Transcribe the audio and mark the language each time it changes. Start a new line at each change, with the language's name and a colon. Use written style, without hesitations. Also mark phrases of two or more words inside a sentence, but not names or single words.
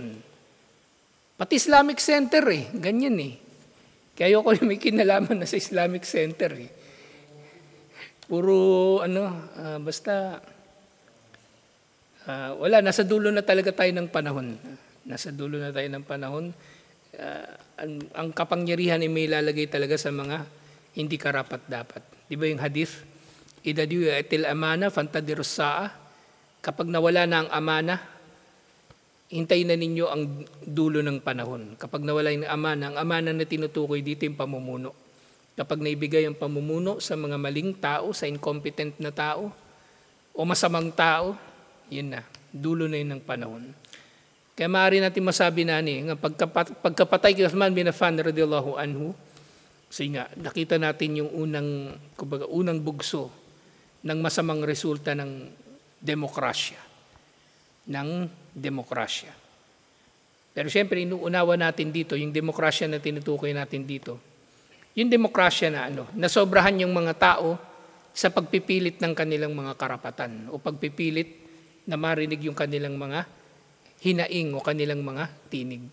Filipino: Pati Islamic Center ganyan Kaya ayoko may kinalaman na sa Islamic Center Puro basta wala, nasa dulo na talaga tayo ng panahon. Nasa dulo na tayo ng panahon. Ang kapangyarihan ay may lalagay talaga sa mga hindi karapat-dapat. Di ba yung hadith?
Arabic: Idha du'atil amana fantadirus sa'a.
Filipino: Kapag nawala na ang amana, hintayin na ninyo ang dulo ng panahon. Kapag nawala yung amana, ang amana na tinutukoy dito yung pamumuno. Kapag naibigay ang pamumuno sa mga maling tao, sa incompetent na tao, o masamang tao, yun na, dulo na yun ng panahon. Kaya maaari natin masabi na pagkapatay kay Uthman bin Affan
Arabic: radiyallahu anhu,
Filipino: kasi nga, nakita natin yung unang bugso ng masamang resulta ng demokrasya. Pero siyempre, inuunawa natin dito, yung demokrasya na tinutukoy natin dito, yung demokrasya na nasobrahan yung mga tao sa pagpipilit ng kanilang mga karapatan o pagpipilit na marinig yung kanilang mga hinaing o kanilang mga tinig.